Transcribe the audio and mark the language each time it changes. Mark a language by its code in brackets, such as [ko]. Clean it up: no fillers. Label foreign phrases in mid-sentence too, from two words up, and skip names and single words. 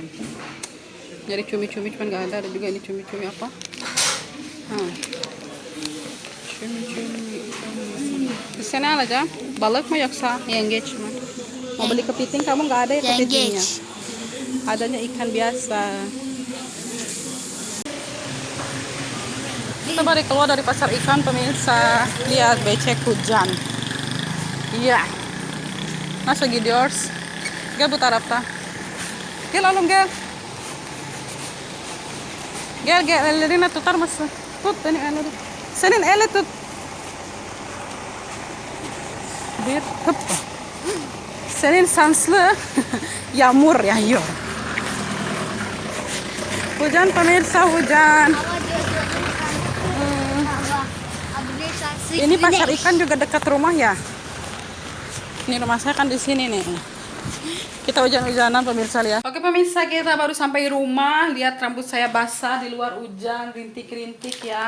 [id] Jadi cumi-cumi cuman nggak ada juga ini cumi-cumi apa? Cumi-cumi. Di sana aja, [tr] balık mı yoksa yengeç mi? [id] Mau beli kepiting, kamu nggak ada ya kepitingnya? Adanya ikan biasa. Kita baru keluar dari pasar ikan pemirsa. Lihat becek hujan. Iya. [tr] Nasıl gidiyoruz? Gel bu tarafta. Gel oğlum gel. Gel ellerine tutar mısın? Tut benim elleri. Senin eli tut. Bir hıp. Senin sanslı yağmur yağıyor. [id] Hujan pemirsa, hujan. Ini pasar ikan juga dekat rumah ya. Ini rumah saya kan di sini nih. Kita hujan-hujanan pemirsa lihat. Oke pemirsa, kita baru sampai rumah. Lihat rambut saya basah di luar hujan, rintik-rintik ya.